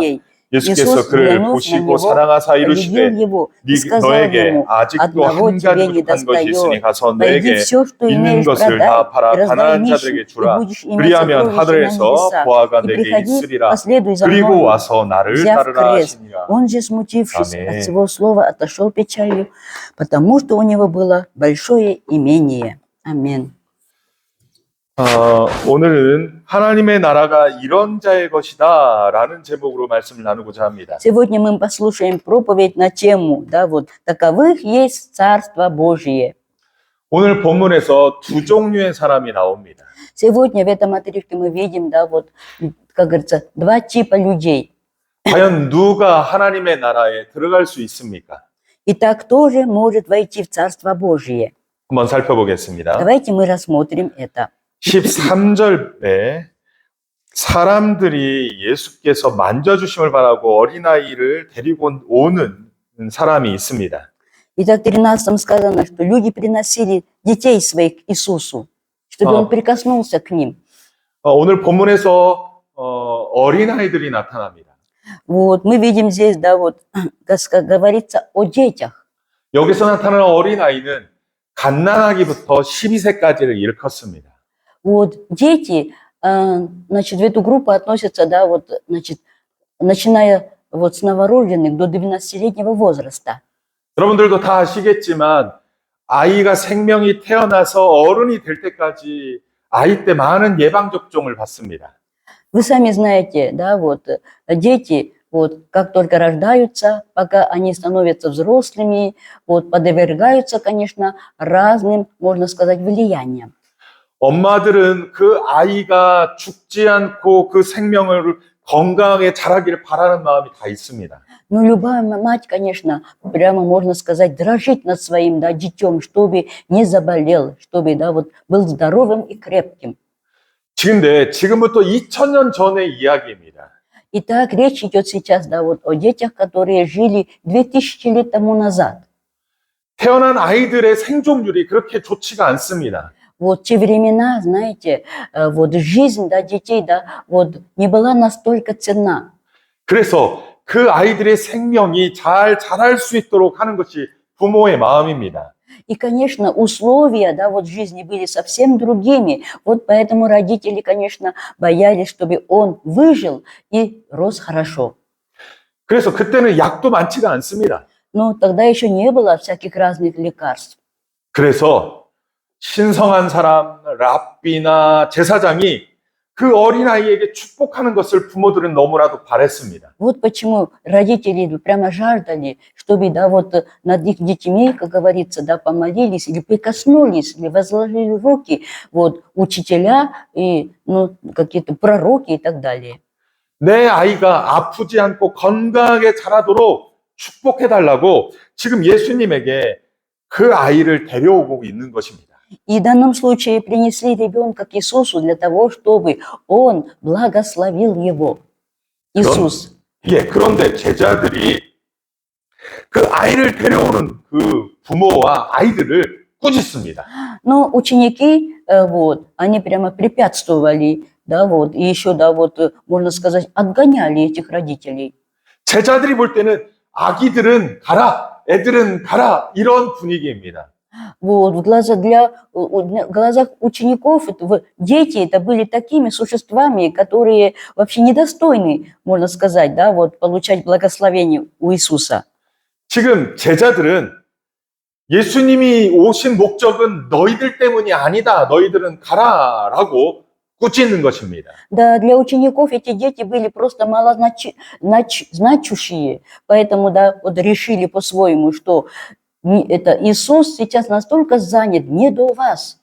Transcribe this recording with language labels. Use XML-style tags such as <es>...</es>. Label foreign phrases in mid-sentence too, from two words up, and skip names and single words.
<ko>예수께서 그를 보시고 사랑하사 이르시되 너에게 아직도 한 가지 부족한 것이 있으니 가서 너에게 있는 것을 다 팔아 가난한 자들에게 주라. 그리하면 하늘에서 보화가 내게 있으리라. 그리고 와서 나를 따르라 하시니라.</ko> <ru>Он же, смутившись от всего слова, отошел печалью, потому что у него было большое имение. Аминь.</ru> <ko>오늘은 하나님의 나라가 이런 자의 것이다 라는 제목으로 말씀을 나누고자 합니다.</ko> <ru>Сегодня мы послушаем проповедь на тему, да, вот, таковых есть Царство Божие.</ru> <ko>오늘 본문에서 두 종류의 사람이 나옵니다.</ko> <ru>Сегодня в этом отрывке мы видим, да, вот, как говорится, два типа людей.</ru> <ko>과연 누가 하나님의 나라에 들어갈 수 있습니까?</ko> <ru>Итак, кто же может войти в Царство Божие?</ru> <ko>한번 살펴보겠습니다.</ko> <ru>Давайте мы рассмотрим это.</ru> <ko>13절에 사람들이 예수께서 만져주심을 바라고 어린아이를 데리고 오는 사람이 있습니다.</ko> <ru>Итак, в 13 сказано, что люди приносили детей своих к Иисусу, чтобы Он прикоснулся к ним.</ru> <ko>오늘 본문에서 어린아이들이 나타납니다.</ko> <ru>Вот, мы видим здесь, да, вот, как говорится о детях.</ru> <ko>여기서 나타나는 어린아이는 갓난아기부터 12세까지를 일컫습니다.</ko> <ru>Вот, дети, значит, в эту группу относятся, да, вот, значит, начиная вот с новорожденных до 12-летнего возраста.</ru> <ko>여러분들도 다 아시겠지만 아이가 생명이 태어나서 어른이 될 때까지 아이 때 많은 예방접종을 받습니다.</ko> <ru>Вы сами знаете, да, вот, дети, вот, как только рождаются, пока они становятся взрослыми, вот, подвергаются, конечно, разным, можно сказать, влияниям.</ru> <ko>엄마들은 그 아이가 죽지 않고 그 생명을 건강하게 자라기를 바라는 마음이 다 있습니다.</ko> <ru>Но любая мать, конечно, прямо можно сказать, дрожит над своим, да, детем, чтобы не заболел, чтобы, да, вот, был здоровым и крепким.</ru> <ko>지금부터 2000년 전의 이야기입니다.</ko> <ru>Итак, речь идет сейчас, да, вот, о детях, которые жили 2000 лет тому назад.</ru> <ko>태어난 아이들의 생존율이 그렇게 좋지가 않습니다.</ko> <ru>Вот те времена, знаете, вот жизнь, да, детей, да, вот не была настолько ценна.</ru> <ko>그래서 그 아이들의 생명이 잘 자랄 수 있도록 하는 것이 부모의 마음입니다.</ko> <ru>И, конечно, условия, да, вот жизни были совсем другими. Вот поэтому родители, конечно, боялись, чтобы он выжил и рос хорошо.</ru> <ko>그래서 그때는 약도 많지가 않습니다.</ko> <ru>Но тогда еще не было всяких разных лекарств.</ru> <ko>그래서 신성한 사람, 랍비나 제사장이 그 어린아이에게 축복하는 것을 부모들은 너무나도 바랬습니다.</ko> <ru>Вот почему родители прямо жаждали, чтобы, да, вот над их детьми, как говорится, да, помолились или прикоснулись, или возложили руки, вот, учителя и, ну, какие-то пророки и так далее.</ru> <ko>내 아이가 아프지 않고 건강하게 자라도록 축복해달라고 지금 예수님에게 그 아이를 데려오고 있는 것입니다.</ko> <ru>И в данном случае принесли ребенка к Иисусу для того, чтобы Он благословил его. Иисус.</ru> <ko>예, 그런데 제자들이 그 아이를 데려오는 그 부모와 아이들을 꾸짖습니다.</ko> <ru>Но ученики, вот, они прямо препятствовали, да, вот, и еще, да, вот, можно сказать, отгоняли этих родителей.</ru> <ko>제자들이 볼 때는 아기들은 가라, 애들은 가라, 이런 분위기입니다.</ko> <ru>Вот, в глазах учеников дети это были такими существами, которые вообще недостойны, можно сказать, да, вот, получать благословение у Иисуса.</ru> <ko>지금 제자들은 예수님이 오신 목적은 너희들 때문이 아니다. 너희들은 가라라고 꾸짖는 것입니다.</ko> <ru>Да, для учеников эти дети были просто малозначущие, поэтому, да, вот решили по-своему, что это Иисус сейчас настолько занят, не до вас.</ru>